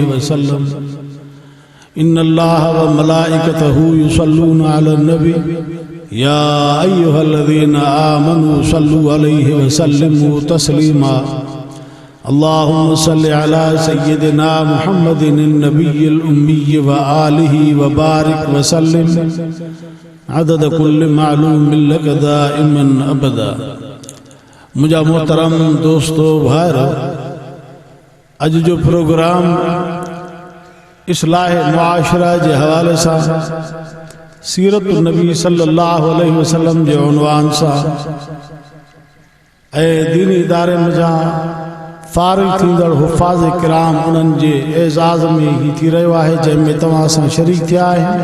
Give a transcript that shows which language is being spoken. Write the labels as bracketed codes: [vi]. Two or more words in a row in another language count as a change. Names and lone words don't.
[ar] وسلم إن الله وملائكته يصلون على النبي يا أيها الذين آمنوا صلوا عليه وسلموا تسليما اللهم صل على سيدنا محمد النبي الأمي وآله وبارك وسلم عدد كل معلوم لك دائما أبدا [sd] मुझा मोहतरम दोस्तों भाइर अज जो प्रोग्राम इस्लाह मुआशरा के हवाले से सीरत नबी [ar] صلى الله عليه وسلم [sd] के उन्वान से दीनी इदारे मुझा फारिग थींदड़ हुफ़ाज़ किराम उन्हनि जे एज़ाज़ में ही थी रहियो आहे जंहिंमें तव्हां सां शरीक थिया आहिनि